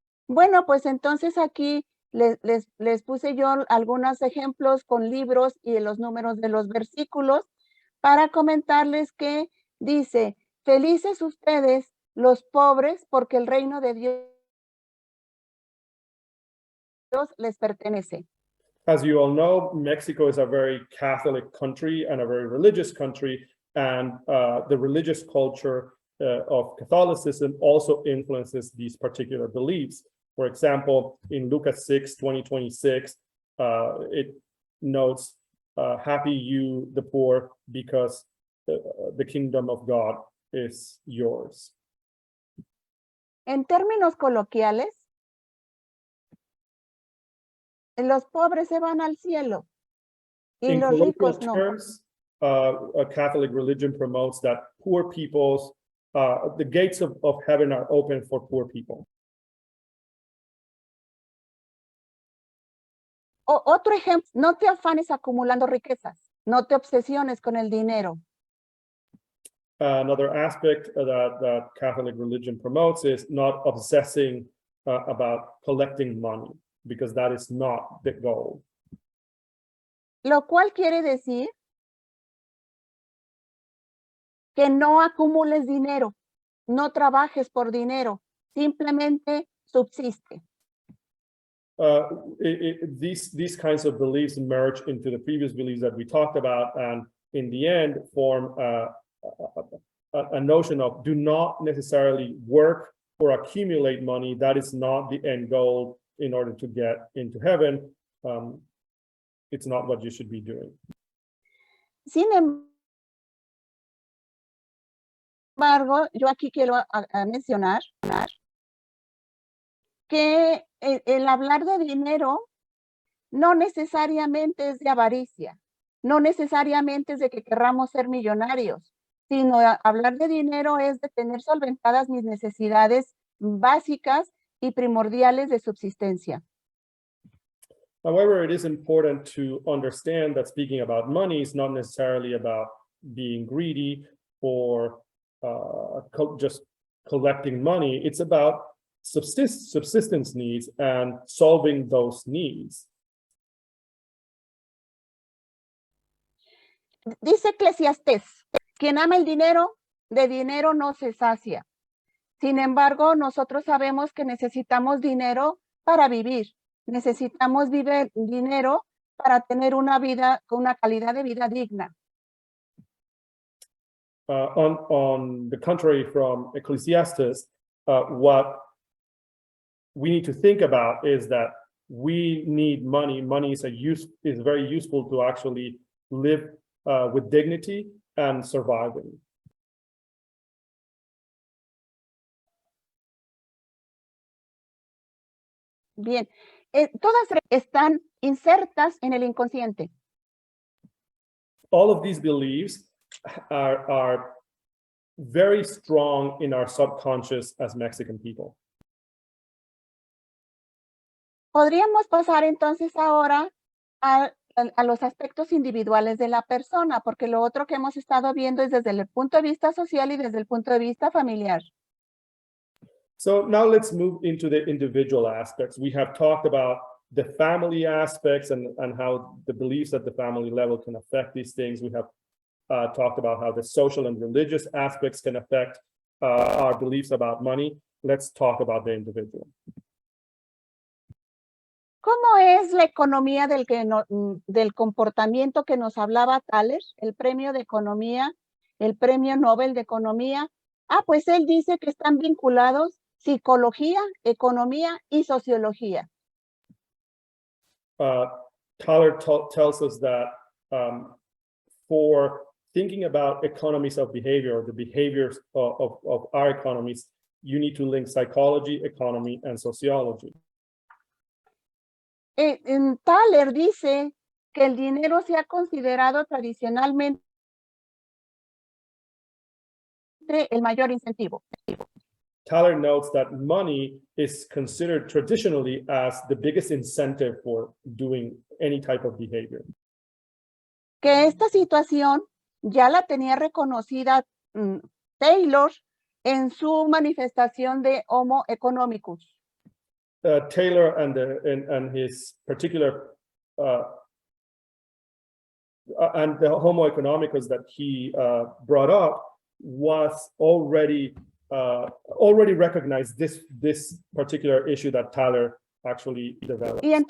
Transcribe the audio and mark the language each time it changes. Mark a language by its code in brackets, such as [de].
[es] Bueno, pues entonces aquí les puse yo algunos ejemplos con libros y los números de los versículos para comentarles que dice, felices ustedes los pobres porque el reino de Dios les pertenece. [en] As you all know, Mexico is a very Catholic country and a very religious country, and the religious culture of Catholicism also influences these particular beliefs. For example, in Lucas 6:20-26, it notes, happy you, the poor, because the kingdom of God is yours. [es] En términos coloquiales, los pobres se van al cielo y [en] In [es] los [en] colloquial [es] ricos no. [en] terms, a Catholic religion promotes that poor people's, the gates of heaven are open for poor people. [es] Otro ejemplo, no te afanes acumulando riquezas, no te obsesiones con el dinero. [en] Another aspect that Catholic religion promotes is not obsessing about collecting money, because that is not the goal. [es] Lo cual quiere decir que no acumules dinero, no trabajes por dinero, simplemente subsiste. [en] These kinds of beliefs merge into the previous beliefs that we talked about, and in the end form a notion of do not necessarily work or accumulate money. That is not the end goal in order to get into heaven. It's not what you should be doing. [es] Sin embargo, yo aquí quiero mencionar que el hablar de dinero no necesariamente es de avaricia, no necesariamente es de que querramos ser millonarios, sino hablar de dinero es de tener solventadas mis necesidades básicas y primordiales de subsistencia. [en] However, it is important to understand that speaking about money is not necessarily about being greedy or just collecting money. It's about subsistence needs and solving those needs. [es] Dice Eclesiastés, quien ama el dinero, de dinero no se sacia. Sin embargo, nosotros sabemos que necesitamos dinero para vivir. Necesitamos dinero para tener una vida con una calidad de vida digna. [en] On the contrary from Ecclesiastes, what we need to think about is that we need money. Money is very useful to actually live with dignity and surviving. [es] Bien, todas están insertas en el inconsciente. [en] All of these beliefs are very strong in our subconscious as Mexican people. [es] Podríamos pasar entonces ahora a los aspectos individuales de la persona, porque lo otro que hemos estado viendo es desde el punto de vista social y desde el punto de vista familiar. [en] So now let's move into the individual aspects. We have talked about the family aspects and how the beliefs at the family level can affect these things. We have talked about how the social and religious aspects can affect our beliefs about money. Let's talk about the individual. [es] ¿Cómo es la economía del comportamiento que nos hablaba Thaler, el premio de economía, el premio Nobel de economía? Pues él dice que están vinculados psicología, economía y sociología. [en] Thaler tells us that for thinking about economies of behavior, the behaviors of our economies, you need to link psychology, economy, and sociology. [es] Thaler dice que el dinero se ha considerado tradicionalmente el mayor incentivo. [en] Thaler notes that money is considered traditionally as the biggest incentive for doing any type of behavior. [es] Que esta situación ya la tenía reconocida Taylor en su manifestación de Homo economicus. [en] Taylor and his particular and the Homo economicus that he brought up was already recognized this particular issue that Thaler actually developed.